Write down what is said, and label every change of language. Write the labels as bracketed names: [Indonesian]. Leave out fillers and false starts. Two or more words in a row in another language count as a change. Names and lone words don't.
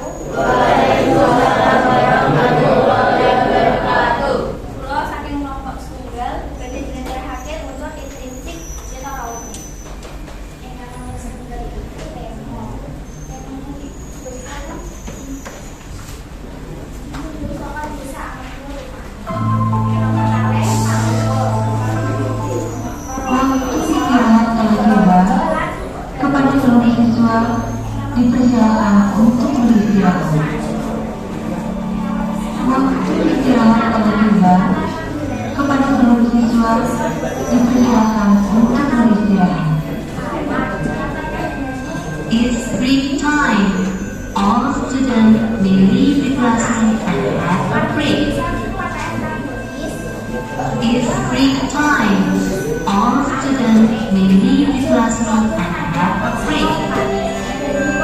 [Arabic] وعليكم السلام ورحمة الله وبركاته. [Javanese] Kula saking kelompok setunggal badhe njlentrehake unsur intrinsik cita rawuh. Ingkang nomor setunggal itu tema. [Indonesian] Tema disebutkan soal bisa kepada seluruh siswa dipersilakan untuk beristirahat. Waktu istirahat telah tiba. Kepada seluruh siswa dipersilakan untuk beristirahat. [English] It's break time. All students may leave the classroom and have a break. It's break time. All students may leave the classroom and have a break.